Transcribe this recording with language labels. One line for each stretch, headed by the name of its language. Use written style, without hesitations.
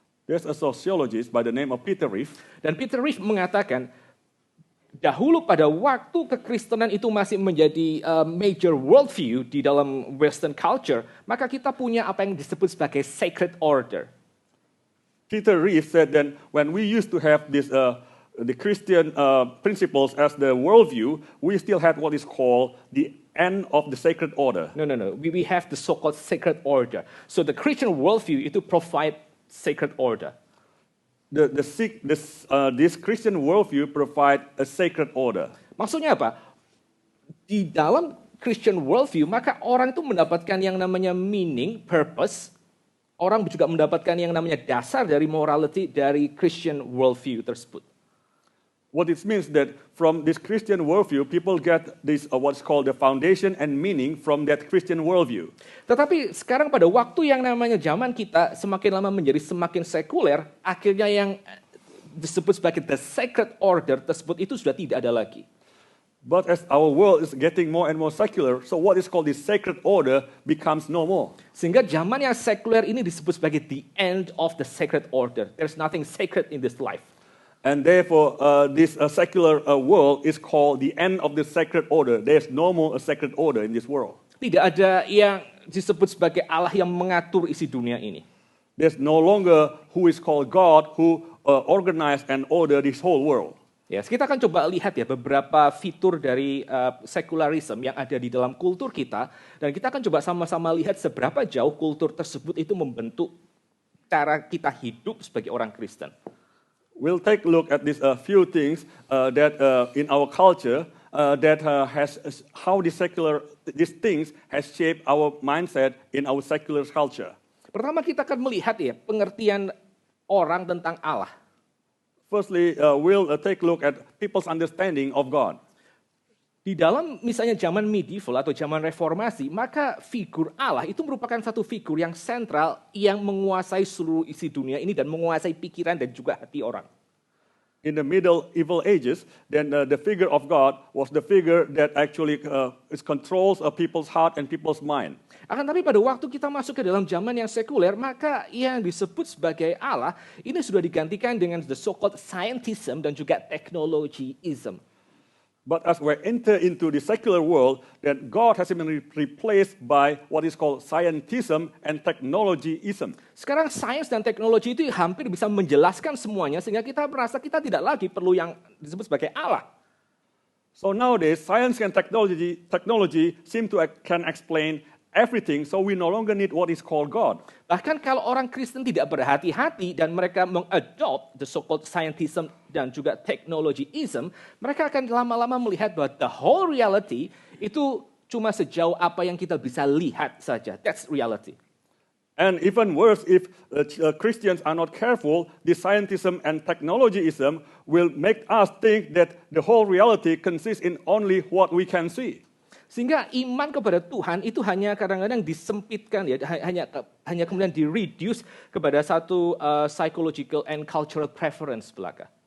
English: There's a sociologist by the name of Peter Reeve.
Indonesian: Dan Peter Reeve mengatakan, dahulu pada waktu kekristenan itu masih menjadi
English: major worldview
Indonesian: di dalam
English: Western culture,
Indonesian: maka kita punya apa yang disebut sebagai sacred order.
English: Peter Reeve said that when we used to have this, the Christian principles as the worldview, we still had what is called the end of the sacred order. No. We have the so-called sacred order. So the Christian worldview
Indonesian: itu
English: provide sacred order. This Christian worldview provide a sacred order.
Indonesian: Maksudnya apa? Di dalam Christian worldview, maka orang itu mendapatkan yang namanya meaning, purpose. Orang juga mendapatkan yang namanya dasar dari morality dari Christian worldview tersebut.
English: What it means that from this Christian worldview, people get this what's called the foundation and meaning from that Christian worldview.
Indonesian: Tetapi sekarang pada waktu yang namanya zaman kita semakin lama menjadi semakin sekuler, akhirnya yang disebut sebagai
English: the sacred order
Indonesian: tersebut itu sudah tidak ada lagi.
English: But as our world is getting more and more secular, so what is called the sacred order becomes no more.
Indonesian: Sehingga zaman yang sekuler ini disebut sebagai
English: the end of the sacred order. There's nothing sacred in this life. And therefore, this secular world is called the end of the sacred order. There's no more a sacred order in this world.
Indonesian: Tidak ada yang disebut sebagai Allah yang mengatur isi dunia ini.
English: There's no longer who is called God who organize and order this whole world.
Indonesian: Ya, kita akan coba lihat ya beberapa fitur dari secularism yang ada di dalam kultur kita, dan kita akan coba sama-sama lihat seberapa jauh kultur tersebut itu membentuk cara kita hidup sebagai orang Kristen.
English: We'll take a look at these few things that in our culture has how these things has shaped our mindset in our secular culture.
Indonesian: Pertama kita akan melihat ya pengertian orang tentang Allah.
English: Firstly, we'll take a look at people's understanding of God.
Indonesian: Di dalam misalnya zaman medieval atau zaman reformasi, maka figur Allah itu merupakan satu figur yang sentral yang menguasai seluruh isi dunia ini dan menguasai pikiran dan juga hati orang.
English: In the medieval ages, then the figure of God was the figure that actually controls people's heart and people's mind.
Indonesian: Akan tapi pada waktu kita masuk ke dalam zaman yang sekuler, maka yang disebut sebagai Allah ini sudah digantikan dengan
English: the so-called scientism
Indonesian: dan juga technologyism.
English: But as we enter into the secular world, then God has been replaced by what is called scientism and technologyism.
Indonesian: Sekarang sains dan teknologi itu hampir bisa menjelaskan semuanya sehingga kita merasa kita tidak lagi perlu yang disebut sebagai Allah.
English: So nowadays, science and technology seem to can explain everything, so we no longer need what is called God.
Indonesian: Bahkan kalau orang Kristen tidak berhati-hati dan mereka mengadopt
English: the so-called scientism
Indonesian: dan juga technologyism, mereka akan lama-lama melihat bahwa
English: the whole reality
Indonesian: itu cuma sejauh apa yang kita bisa lihat saja.
English: That's reality. And even worse, if Christians are not careful, the scientism and technologyism will make us think that the whole reality consists in only what we can see.
Indonesian: Sehingga iman kepada Tuhan itu hanya kadang-kadang disempitkan ya, hanya kemudian di-reduce kepada satu
English: psychological and cultural preference
Indonesian: belaka.